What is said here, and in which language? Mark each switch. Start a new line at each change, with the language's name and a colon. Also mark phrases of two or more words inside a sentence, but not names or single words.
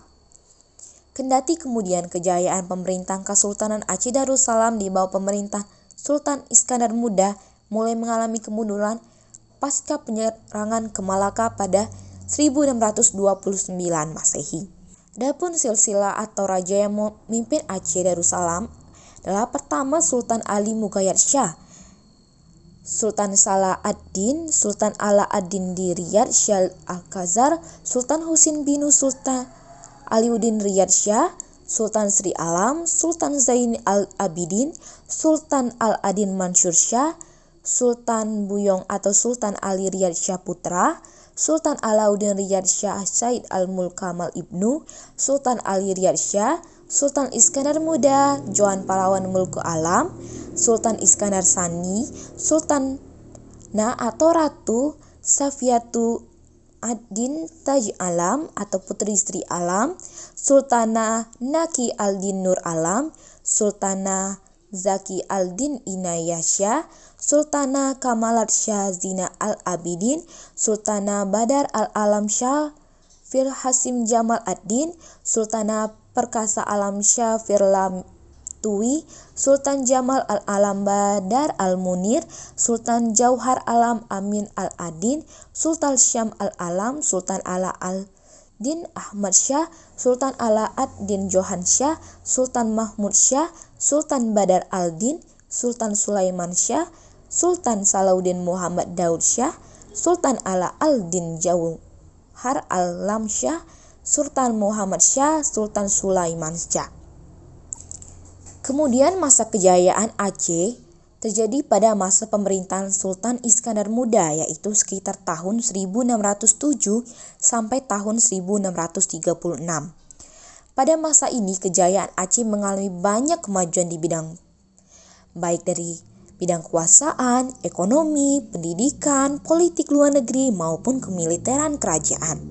Indonesian: Kendati kemudian kejayaan pemerintahan Kesultanan Aceh Darussalam di bawah pemerintah Sultan Iskandar Muda mulai mengalami kemunduran pasca penyerangan ke Malaka pada 1629 Masehi. Adapun silsilah atau raja yang memimpin Aceh Darussalam adalah pertama Sultan Ali Muqayyad Shah, Sultan Salah ad-Din, Sultan Ala ad-Din di Riyadh Shah Al-Khazar, Sultan Husin bin Sultan Aliuddin Riyad Shah, Sultan Sri Alam, Sultan Zain al-Abidin, Sultan Al-Adin Mansur Shah, Sultan Buyong atau Sultan Ali Riyad Shah Putra, Sultan Alauddin Riyad Shah Said Al-Mulk Kamal Ibnu, Sultan Ali Riyad Shah, Sultan Iskandar Muda, Joan Pahlawan Mulku Alam, Sultan Iskandar Sani, Sultan atau Ratu Safiyatu ad-Din Taj Alam atau Putri Sri Alam, Sultanah Naki al-Din Nur Alam, Sultanah Zaki al-Din Inayah Shah, Sultanah Kamalat Shah Zina al-Abidin, Sultanah Badar al-Alam Shah Fir Hasim Jamal ad-Din, Sultanah Perkasa Alam Shah Firlam Tui, Sultan Jamal al-Alam Badar al-Munir, Sultan Jauhar Alam Amin al-Adin, Sultan Syam al-Alam, Sultan Ala al-Din Ahmad Shah, Sultan Ala ad-Din Johan Shah, Sultan Mahmud Shah, Sultan Badar al-Din, Sultan Sulaiman Shah, Sultan Salahuddin Muhammad Daud Shah, Sultan Ala al-Din Jauhar Alam Shah, Sultan Muhammad Shah, Sultan Sulaiman Shah. Kemudian masa kejayaan Aceh terjadi pada masa pemerintahan Sultan Iskandar Muda, yaitu sekitar tahun 1607 sampai tahun 1636. Pada masa ini kejayaan Aceh mengalami banyak kemajuan di bidang baik dari bidang kekuasaan, ekonomi, pendidikan, politik luar negeri maupun kemiliteran kerajaan.